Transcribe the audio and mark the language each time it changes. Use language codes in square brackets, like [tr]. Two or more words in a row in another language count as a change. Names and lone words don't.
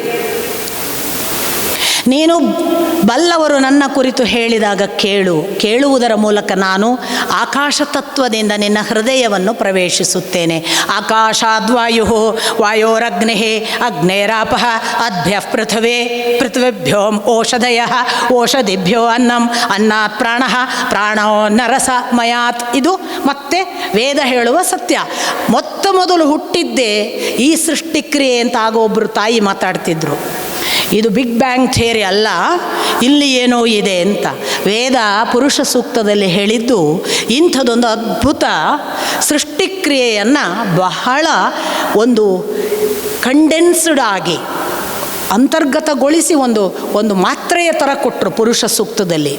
[kn] ನೀನು ಬಲ್ಲವರು ನನ್ನ ಕುರಿತು ಹೇಳಿದಾಗ ಕೇಳು. ಕೇಳುವುದರ ಮೂಲಕ ನಾನು ಆಕಾಶ ತತ್ವದಿಂದ ನಿನ್ನ ಹೃದಯವನ್ನು ಪ್ರವೇಶಿಸುತ್ತೇನೆ. [sa] ಆಕಾಶಾದ್ವಾಯು ವಾಯೋರಗ್ನಿ ಅಗ್ನೇರಾಪಃ ಅದ್ಭ್ಯಃ ಪೃಥ್ವೇ ಪೃಥ್ವಿಭ್ಯೋ ಓಷಧಯ ಓಷಧಿಭ್ಯೋ ಅನ್ನಂ ಅನ್ನಾತ್ ಪ್ರಾಣಃ ಪ್ರಾಣೋ ನರಸ ಮಯಾತ್. [kn] ಇದು ಮತ್ತೆ ವೇದ ಹೇಳುವ ಸತ್ಯ. ಮೊದಲು ಹುಟ್ಟಿದ್ದೇ ಈ ಸೃಷ್ಟಿಕ್ರಿಯೆ ಅಂತ ಆಗ ಒಬ್ಬರು ತಾಯಿ ಮಾತಾಡ್ತಿದ್ರು. ಇದು [en] big bang theory [kn] ಅಲ್ಲ, ಇಲ್ಲಿ ಏನೋ ಇದೆ ಅಂತ. ವೇದ ಪುರುಷ ಸೂಕ್ತದಲ್ಲಿ ಹೇಳಿದ್ದು ಇಂಥದ್ದೊಂದು ಅದ್ಭುತ ಸೃಷ್ಟಿಕ್ರಿಯೆಯನ್ನು ಬಹಳ ಒಂದು ಕಂಡೆನ್ಸ್ಡ್ ಆಗಿ ಅಂತರ್ಗತಗೊಳಿಸಿ ಒಂದು ಮಾತ್ರೆಯ ಥರ ಕೊಟ್ಟರು ಪುರುಷ ಸೂಕ್ತದಲ್ಲಿ.